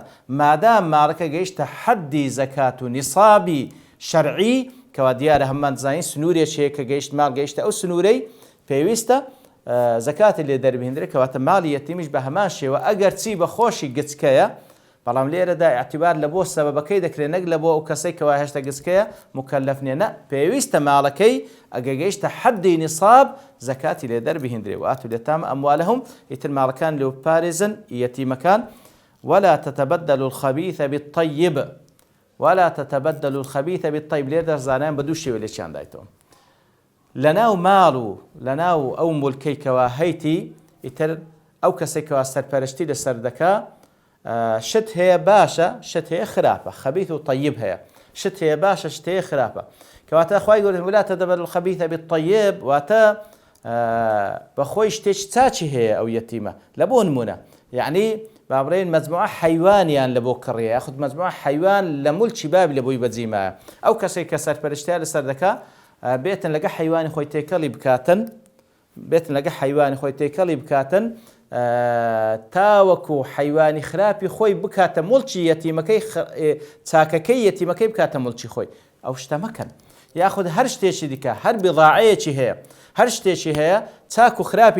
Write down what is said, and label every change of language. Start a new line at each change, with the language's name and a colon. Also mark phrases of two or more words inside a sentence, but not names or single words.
Central Kurdish: مادام ماڵەکە گەیشتە حەدی زەکات و نیسابی شەرعی کەوا دیارە هەممان دەزانین سنوورێکیەیە کە گەیشت ماڵ گەیشتە ئەو سنوورەی پێویستە زەکاتی لێ دەربهێنرێت. کەواتە ماڵی یەتیمیش بە هەمان شێوە ئەگەر چی بە خۆشی گچکەیە، بەڵام لێرەدا ئاعتیبار لە بۆ سەبەبەکەی دەکرێت نەک لە بۆ ئەو کەسەی کەوا هێشتا گچکەیە مکەلەف نیە، نە پێویستە ماڵەکەی ئەگە گەیشتە حەدی نیساب زەکاتی لێ دەربهێنرێت.
Arabic: وآتوا اليتامى أموالهم.
Central Kurdish: ئیتر ماڵەکان لێو پارێزن یەتیمەکان.
Arabic: ولا تتبدلوا الخبيث بالطيب ولا تتبدلوا الخبيث بالطيب.
Central Kurdish: لێرە زانایان بە دوو شێوە لێکیان دایتەوە لەناو ماڵ و لەناو ئەو مولکەیکەوە هەیتی ئیتر ئەو کەسێکەوە سەرپەرشتی لەسەر دەکا شت هەیە باشە، شت هەیە خراپە، خەبیث و طیب هەیە، شت هەیە باشە، شت هەیە خراپە. کەواتە خوای گەورە
Arabic: ولا تتبدلوا الخبيث بالطيب
Central Kurdish: واتە بەخۆی شتێک چاچی هەیە ئەو یەتیمە. لە بۆ نمونە یعنی بابڕێن مەجموعە حیوانیان لە بۆ کڕیە یاخود مەجموعە حیوان لە مولکی بابی لە بۆی بەجیمایە. ئەو کەسێک کە سەرپەرشتیان لەسەر دەکا بێتن لەگە حیوانی خۆی تێکەڵی بکاتن بێتن لەگە حیوانی خۆی تێکەڵی بکاتن تاوەکو حیوانی خراپی خۆی بکاتە مڵکی یەتیمەکەی چاکەکەی یەتیمەکەی بکاتە مڵکی خۆی ئەو شتە مەکەن یاخود هەر شتێکی دیکە هەر بضاعەیەکی هەیە هەر شتێکی هەیە چاک و خراپی